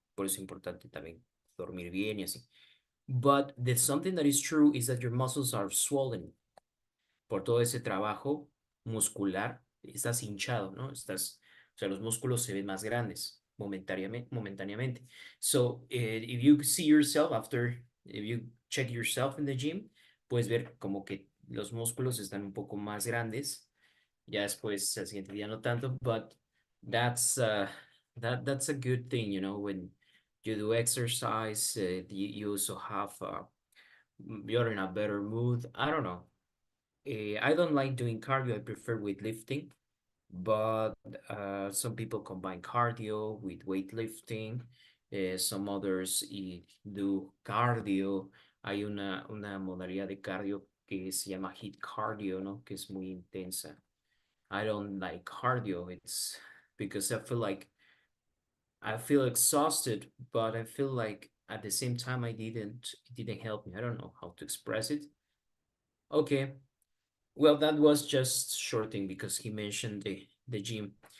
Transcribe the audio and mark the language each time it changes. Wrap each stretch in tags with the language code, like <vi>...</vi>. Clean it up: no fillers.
<es>Por eso es importante también dormir bien y así.</es> <en>But something that is true is that your muscles are swollen</en> <es>por todo ese trabajo muscular. Estás hinchado, ¿no? O sea, los músculos se ven más grandes momentáneamente.</es> <en>So, if you see yourself if you check yourself in the gym,</en> <es>puedes ver como que los músculos están un poco más grandes. Ya después, al siguiente día no tanto,</es> <en>but that's that's a good thing, you know, when you do exercise, you also have you're in a better mood. I don't know. I don't like doing cardio. I prefer weightlifting, but some people combine cardio with weightlifting. Some others do cardio.</en> <es>Hay una modalidad de cardio que se llama HIIT cardio, ¿no? Que es muy intensa.</es> <en>I don't like cardio. It's because I feel exhausted, but I feel like at the same time it didn't help me. I don't know how to express it. Okay. Well, that was just shorting because he mentioned the gym.</en>